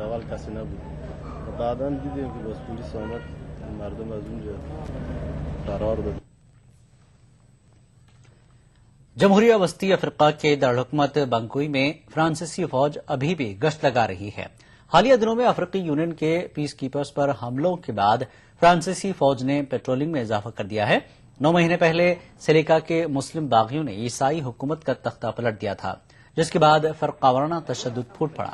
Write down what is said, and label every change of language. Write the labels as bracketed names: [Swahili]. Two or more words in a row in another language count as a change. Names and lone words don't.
[Persian] اول کسی نبود. بعداً دیدیم که باز پلیس آمد مردم از اونجا فرار داد. [Urdu] جمہوریہ وسطی افریقہ کے دارالحکومت بانگوئی میں فرانسیسی فوج ابھی بھی گشت لگا رہی ہے. حالیہ دنوں میں افریقی یونین کے [English] peace keepers [Urdu] پر حملوں کے بعد فرانسیسی فوج نے پیٹرولنگ میں اضافہ کر دیا ہے. 9 مہینے پہلے سیلیکا کے مسلم باغیوں نے عیسائی حکومت کا تختہ پلٹ دیا تھا، جس کے بعد فرقہ وارانہ تشدد پھوٹ پڑا.